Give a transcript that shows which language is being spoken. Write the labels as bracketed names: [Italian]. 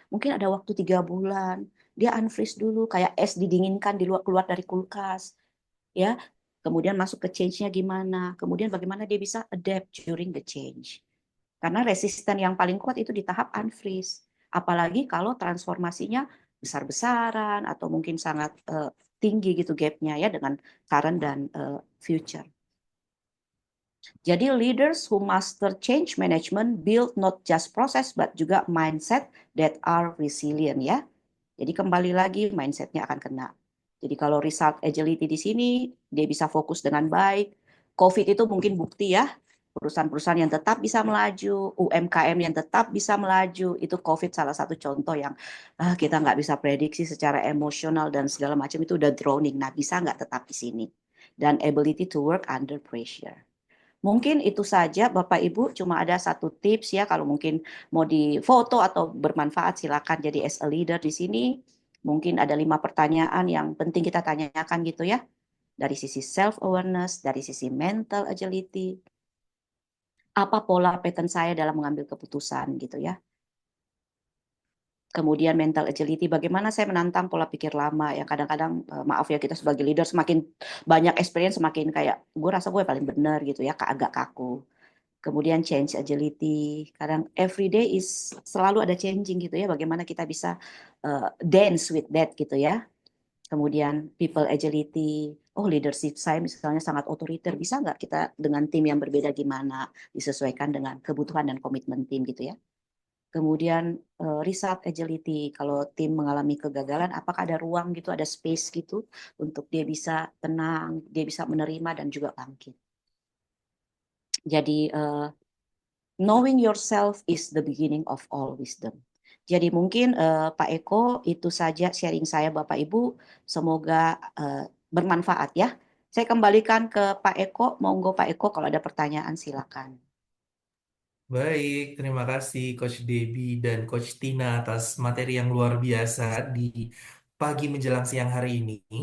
[Indonesian] Mungkin ada waktu 3 bulan. Dia unfreeze dulu. Kayak es didinginkan keluar dari kulkas. Ya. Kemudian masuk ke change-nya gimana. Kemudian bagaimana dia bisa [English] adapt during the change. [Indonesian] Karena resisten yang paling kuat itu di tahap unfreeze. Apalagi kalau transformasinya besar-besaran atau mungkin sangat tinggi gitu gap-nya ya dengan current dan future. [English] Jadi leaders who master change management build not just process but juga mindset that are resilient ya. [Indonesian] Jadi kembali lagi mindsetnya akan kena. Jadi kalau result agility di sini dia bisa fokus dengan baik. COVID itu mungkin bukti ya. Perusahaan-perusahaan yang tetap bisa melaju, UMKM yang tetap bisa melaju, itu COVID salah satu contoh yang kita nggak bisa prediksi secara emosional dan segala macam itu udah drowning. Nah bisa nggak tetap di sini? [English] Dan ability to work under pressure. [Indonesian] Mungkin itu saja Bapak Ibu, cuma ada satu tips ya kalau mungkin mau difoto atau bermanfaat silakan. Jadi as a leader di sini mungkin ada 5 pertanyaan yang penting kita tanyakan gitu ya. Dari sisi self awareness, dari sisi mental agility. Apa pola pattern saya dalam mengambil keputusan gitu ya. Kemudian mental agility, bagaimana saya menantang pola pikir lama yang kadang-kadang maaf ya kita sebagai leader semakin banyak experience semakin kayak gue rasa gue paling benar gitu ya, agak kaku. Kemudian change agility, kadang [English] every day is [Indonesian] selalu ada changing gitu ya, bagaimana kita bisa [English] dance with that [Indonesian] gitu ya. Kemudian people agility, leadership saya misalnya sangat otoriter, bisa nggak kita dengan tim yang berbeda gimana, disesuaikan dengan kebutuhan dan komitmen tim gitu ya. Kemudian result agility, kalau tim mengalami kegagalan, apakah ada ruang gitu, ada space gitu untuk dia bisa tenang, dia bisa menerima dan juga bangkit. [English] Jadi knowing yourself is the beginning of all wisdom. [Indonesian] Jadi mungkin Pak Eko itu saja sharing saya Bapak Ibu, semoga bermanfaat ya. Saya kembalikan ke Pak Eko, monggo Pak Eko kalau ada pertanyaan silakan. Baik, terima kasih Coach Debbie dan Coach Tina atas materi yang luar biasa di pagi menjelang siang hari ini.